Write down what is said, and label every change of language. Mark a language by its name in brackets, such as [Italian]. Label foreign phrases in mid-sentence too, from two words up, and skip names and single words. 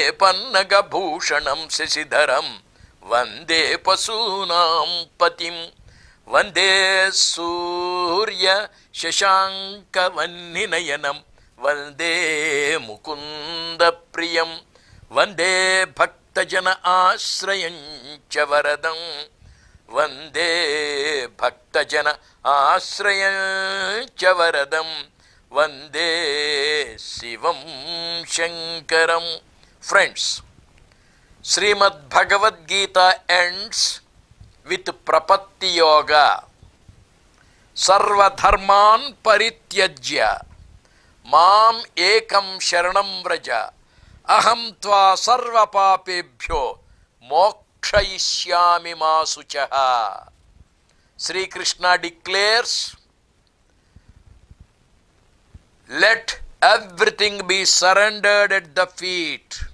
[Sanskrit] పన్నగభూషణం శశిధరం వందే పశూనాం పతిం వందే సూర్య శశాంకవన్నినయనం వందే ముకుంద ప్రియం వందే భక్తజన ఆశ్రయం చ వరదం వందే భక్తజన ఆశ్రయం చ వరదం వందే శివం శంకరం. [English] ఫ్రెండ్స్, శ్రీమద్ భగవద్గీత ends with ప్రపత్తి యోగా. [Sanskrit] సర్వధర్మాన్ పరిత్యజ్య మాం ఏకం శరణం వ్రజ అహం త్వా సర్వపాపేభ్యో మోక్షయిష్యామి మా శుచః. [English] శ్రీకృష్ణ declares, let everything be surrendered at the feet.